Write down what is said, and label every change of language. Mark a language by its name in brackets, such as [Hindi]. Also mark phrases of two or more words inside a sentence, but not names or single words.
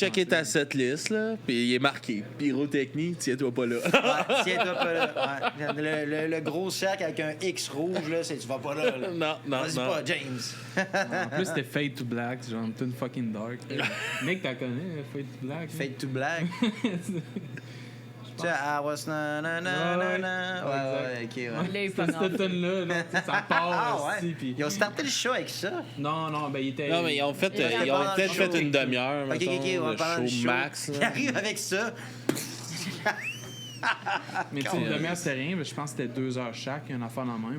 [French] checker chanter. ta setlist, là, puis il est marqué. Pyrotechnie, tiens-toi pas là. Ouais, tiens-toi pas là. Ouais. Le gros cercle avec un X rouge, là, tu vas pas là. là. Non, Vas-y non. pas, James. En plus, c'était Fade to Black, genre une [English] fucking dark. [French] Nick, t'as connais, Fade to Black? Fade to black. Tu sais, [English] I was na na na [French] Ouais, na ouais. na. Ouais, ok, ouais. Là, il C'était pogne en cette feu. tonne-là, là, tu sais, ça part Ah aussi, ouais. puis... Ils ont starté le show avec ça. Non, non, ben il était... Non, mais ils ont C'était peut-être pendant le show. fait une demi-heure, Ok, mettons, ok, on va le pendant le show show. max. Il là. arrive avec ça. Mais tu sais, une demi-heure, c'était rien, mais je pense que c'était 2 heures chaque, un affaire dans le même.